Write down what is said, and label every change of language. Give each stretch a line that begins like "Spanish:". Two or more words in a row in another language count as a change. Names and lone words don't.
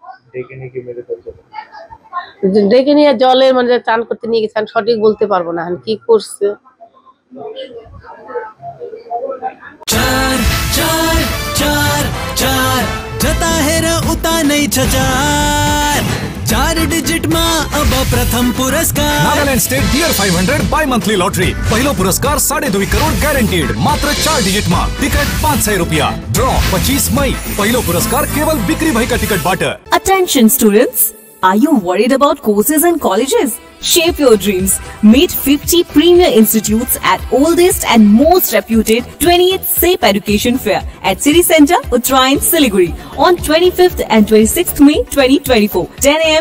Bangla: ডেকে নিয়ে জলে মানে চান করতে নিয়ে গেছে, সঠিক বলতে পারবো না কি করছে। 4 4 4 4
Nepali: उता नहीं छचार 4 डिजिट मा अब प्रथम पुरस्कार नागालैंड स्टेट बियर 500
English: bi monthly lottery
Nepali: पहिलो पुरस्कार 2.5 करोड़ गैरेंटीड मात्र 4 डिजिट मा टिकट 500 रुपया ड्रॉ 25 मई पहिलो पुरस्कार केवल बिक्री भएका टिकट बाट।
English: Attention students, are you worried about courses and colleges? Shape your dreams. Meet 50 premier institutes at oldest and most reputed 28th SAPE Education Fair at City Center, Uttarayan, Siliguri on 25th and 26th May 2024, 10 a.m.